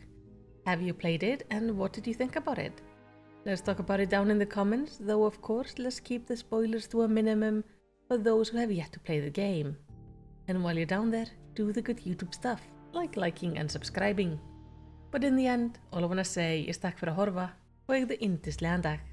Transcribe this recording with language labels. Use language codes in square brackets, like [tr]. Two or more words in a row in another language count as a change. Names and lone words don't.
[en] Have you played it and what did you think about it? Let's talk about it down in the comments, though of course let's keep the spoilers to a minimum for those who have yet to play the game. And while you're down there, do the good YouTube stuff, like liking and subscribing. But in the end, all I wanna say is [is] takk fyrir að horfa og eigðu yndislegan dag.